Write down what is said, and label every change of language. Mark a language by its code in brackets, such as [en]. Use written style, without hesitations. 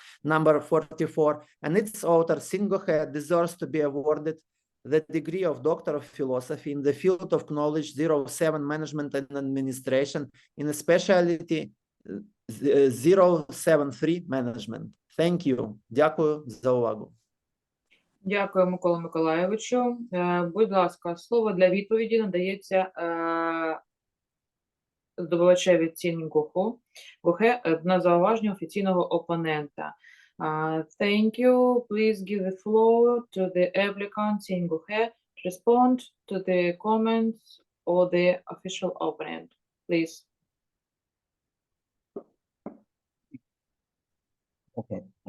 [en] number 44, and its author, Cінь Гохе, deserves to be awarded the degree of Doctor of Philosophy in the field of knowledge 07 Management and Administration in a specialty 073 Management. Thank you. [uk] Дякую за увагу. Дякую, Микола Миколайовичу. Будь ласка, слово для відповіді надається здобувачеві Цінь Гохе на зауваження офіційного опонента. [en] Thank you. Please give the floor to the applicant Цінь Гохе to respond to the comments of the official opponent. Please. Okay.